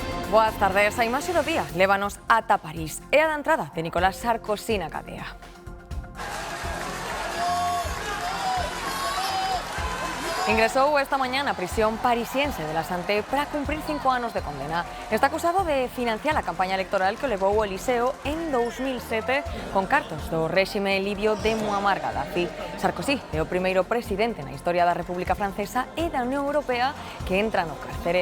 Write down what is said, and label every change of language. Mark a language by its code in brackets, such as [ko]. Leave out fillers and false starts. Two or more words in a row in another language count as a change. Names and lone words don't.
[gl] Boas tardes. A imaxe do día lévanos ata París. É a da entrada de Nicolás Sarkozy na cadea. Ingresou esta mañá na prisión parisiense de la Santé para cumprir 5 anos de condena. Está acusado de financiar a campaña electoral que o levou ao Eliseo en 2007 con cartos do réxime libio de Muammar Gaddafi. Sarkozy é o primeiro presidente na historia da República Francesa e da Unión Europea que entra no cárcere.